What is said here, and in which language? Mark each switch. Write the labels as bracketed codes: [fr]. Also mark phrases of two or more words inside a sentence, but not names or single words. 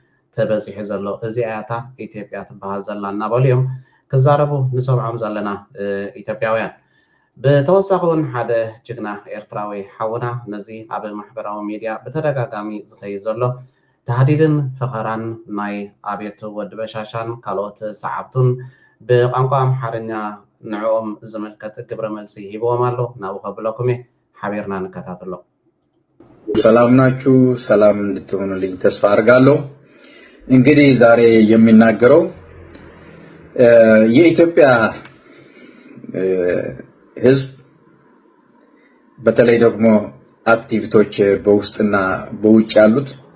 [ti] ተበፂሑ ዘሎ እዚኣታ ኢትዮጵያ ትበሃል ዘላ እናበሉ እዮም ክዛረቡ ንሰምዖም ዘለና ኢትዮጵያውያን ብተወሳኺ እውን ሓደ ጅግና ኤርትራዊ ሓውና ነዚ ኣብ ማሕበራዊ ሚድያ ብተደጋጋሚ ዝኸይድ ዘሎ ተሃዲድን ፈኸራን ናይ ኣብየቱ ወዲ በሻሻን ካልኦት ሰዓብቱን ብቋንቋ ኣምሓርኛ ንዕኦም ዝምልከት ግብረ መልሲ ሂብዎም ኣሎ ናብኡ ከብለኩም ሓቢርና ንከታተሎ [am] ሰላም ናችሁ ሰላም እንድትሆኑልኝ ተስፋ አድርጋለሁ እንግዲህ ዛሬ የሚናገረው የኢትዮጵያ ህዝብ በተለይ ደግሞ አክቲቪስቶች በውስጥና በውጭ ያሉት